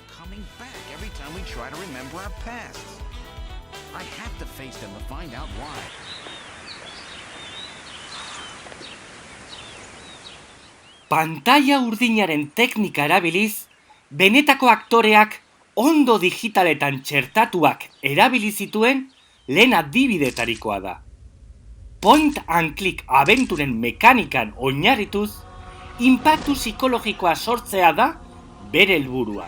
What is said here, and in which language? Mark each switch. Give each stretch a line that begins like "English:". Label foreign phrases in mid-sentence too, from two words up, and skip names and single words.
Basque: Pantaila urdinaren teknika erabiliz, benetako aktoreak ondo digitaletan txertatuak erabili zituen lehen adibidetarikoa da.
English: Point and click
Basque: abenturen mekanikan oinarrituz, inpaktu psikologikoa sortzea da bere helburua.